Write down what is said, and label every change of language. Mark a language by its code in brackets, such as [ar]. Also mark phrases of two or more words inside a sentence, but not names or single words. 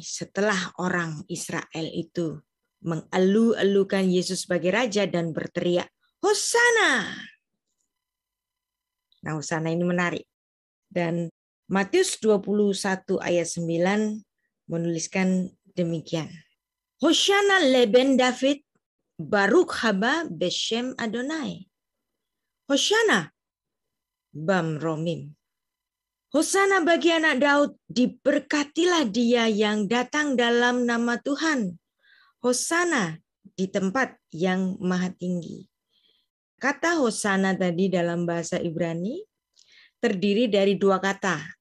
[id] Setelah orang Israel itu mengeluh-elukan Yesus sebagai raja dan berteriak, Hosana! Nah, Hosana ini menarik. Dan Matius 21 ayat 9 menuliskan demikian. [he] הושענא לבן דוד ברוך הבא בשם אדוני. הושענא במרומים. [id] Hosana bagi anak Daud, diberkatilah dia yang datang dalam nama Tuhan. Hosana di tempat yang maha tinggi. Kata Hosana tadi dalam bahasa Ibrani terdiri dari dua kata.